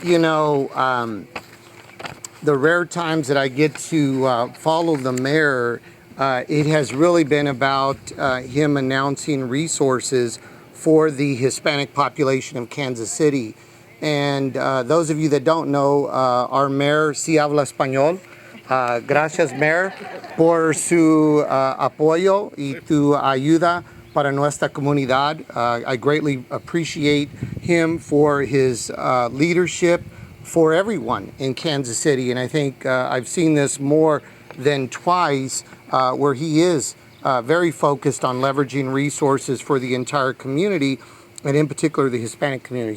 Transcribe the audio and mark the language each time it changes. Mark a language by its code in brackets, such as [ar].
[en] You know, the rare times that I get to follow the mayor, it has really been about him announcing resources for the Hispanic population of Kansas City. And those of you that don't know, our mayor [es] sí habla español. Gracias, Mayor, por su apoyo y tu ayuda para nuestra comunidad. [en] I greatly appreciate him for his leadership for everyone in Kansas City. And I think I've seen this more than twice where he is very focused on leveraging resources for the entire community, and in particular the Hispanic community.